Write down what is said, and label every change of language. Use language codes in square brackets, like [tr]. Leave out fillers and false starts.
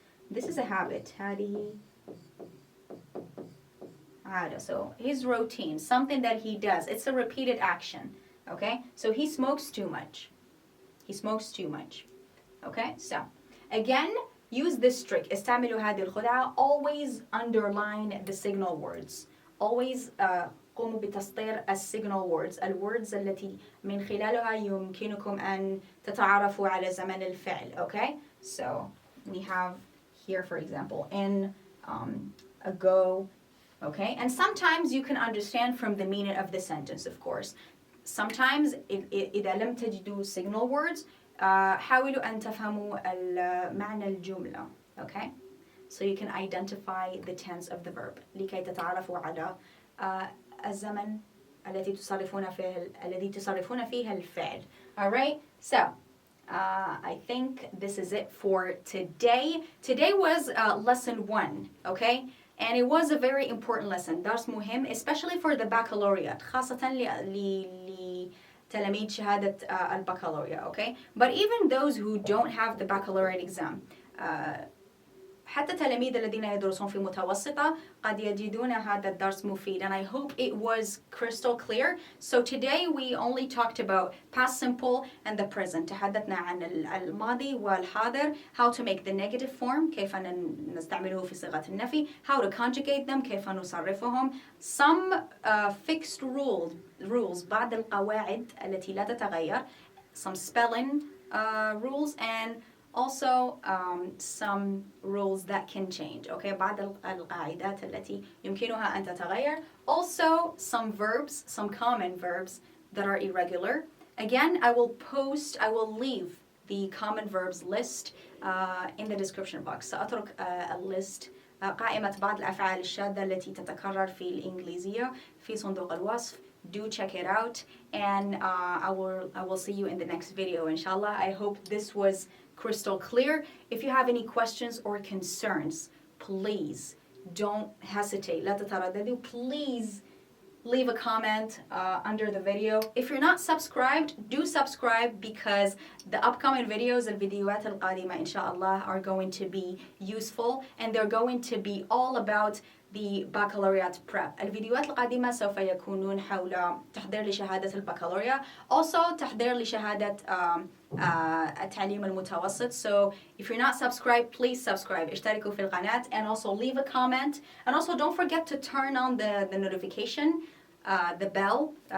[en] This is a habit. [ar] هذه عادة. [en] So his routine, something that he does. It's a repeated action. Okay? So he smokes too much. He smokes too much. Okay? So again, use this trick. [ar] استعملوا هذه الخدعة. [en] Always underline the signal words. [ar] Always قوموا بتسطير السيجنال words. الwords التي من خلالها يمكنكم أن تتعرفوا على زمن الفعل. [en] Okay? So we have here, for example, in, ago. Okay? And sometimes you can understand from the meaning of the sentence, of course. [ar] Sometimes إذا لم تجدوا signal words حاولوا أن تفهموا معنى الجملة. [en] Okay? So you can identify the tense of the verb [ar] لكي تتعرفوا على الزمن الذي تصرفون فيها الفعل. [en] Alright? So, I think this is it for today. Today was lesson 1, okay? And it was a very important lesson. [ar] درس مهم, [en] especially for the baccalaureate. [ar] خاصة لتلاميذ شهادة البكالوريا, okay? [en] But even those who don't have the baccalaureate exam, [ar] حتى التلاميذ الذين يدرسون في متوسطة قد يجدون هذا الدرس مفيد. [en] And I hope it was crystal clear. So today we only talked about past simple and the present. [ar] تحدثنا عن الماضي والحاضر. [en] How to make the negative form. [ar] كيف نستعمله في صيغة النفي. [en] How to conjugate them. [ar] كيف نصرفهم. [en] Some fixed rules. [ar] بعض القواعد التي لا تتغير. [en] Some spelling rules and also some rules that can change. [ar] Okay, بعض القاعدات التي يمكنها أن تتغير. [en] Also some verbs, some common verbs that are irregular. Again, I will leave the common verbs list in the description box. [ar] سأترك list قائمة بعض الأفعال الشاذة التي تتكرر في الإنجليزية في صندوق الوصف. [en] Do check it out, and I will see you in the next video, inshallah. I hope this was crystal clear. If you have any questions or concerns, please don't hesitate. [ar] لا تترددوا. [en] Please leave a comment under the video. If you're not subscribed, do subscribe because the upcoming videos, [ar] الفيديوهات القادمة إن شاء الله, [en] are going to be useful and they're going to be all about the baccalaureate prep. [ar] الفيديوهات القادمة سوف يكونون حول تحضير لشهادة البكالوريا. Also تحضير لشهادة التعليم المتوسط. [en] So if you're not subscribed, please subscribe. [ar] اشتركوا في القناة [en] and also leave a comment. And also don't forget to turn on the notification, the bell.